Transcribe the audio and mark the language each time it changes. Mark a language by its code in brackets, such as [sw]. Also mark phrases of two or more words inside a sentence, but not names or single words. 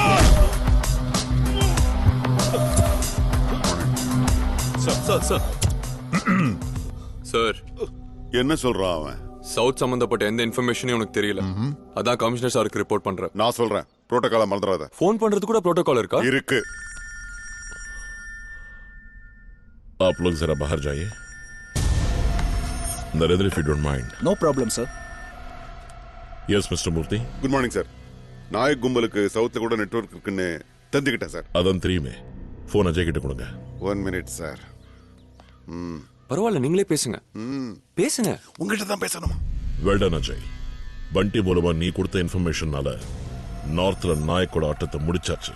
[ta] சார், என்ன சொல்றான் அவன்? சவுத் சம்பந்தப்பட்ட எந்த இன்ஃபர்மேஷனும் உனக்கு தெரியல. அதான் கமிஷனர் சாருக்கு ரிப்போர்ட் பண்றேன். நான் சொல்றேன், புரோட்டோகால மறந்துடாத. ஃபோன் பண்றது கூட புரோட்டோகால் இருக்கா? இருக்கு. [hi] आप लोग जरा बाहर जाइए. नरेंद्र, [en] if you don't mind. No problem, sir. Yes, Mr. Murthy. good morning sir. [ta] நாயக் கும்பலுக்கு சவுத்துல கூட நெட்வொர்க் இருக்குன்னு தெரிஞ்சுக்கிட்டேன் சார். அதான் தெரியுமே. போன் அஜய் கிட்ட கொடுங்க. [en] 1 minute சார். [ta] பரவாயில்ல, நீங்களே பேசுங்க. பேசுங்க. உங்ககிட்ட தான் பேசணும். [en] well done அஜய். [ta] பண்டி மூலமா நீ கொடுத்த இன்ஃபர்மேஷனால நார்த்ல நாயக்கோட ஆட்டத்தை முடிச்சாச்சு.